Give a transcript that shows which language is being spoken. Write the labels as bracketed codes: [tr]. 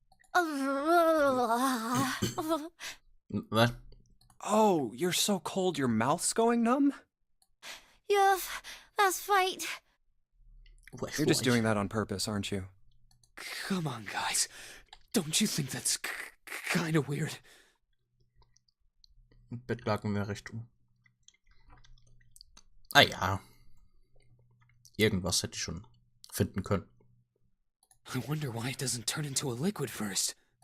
[en] What? Oh, you're so cold your mouth's going numb? Yeah, that's right. You're just doing that on purpose, aren't you? Come on, guys. Don't you think that's kind of weird? [de] Bettlaken wäre recht um. Ah ja. Irgendwas hätte ich schon finden können. [en] I wonder why it doesn't turn into a liquid first.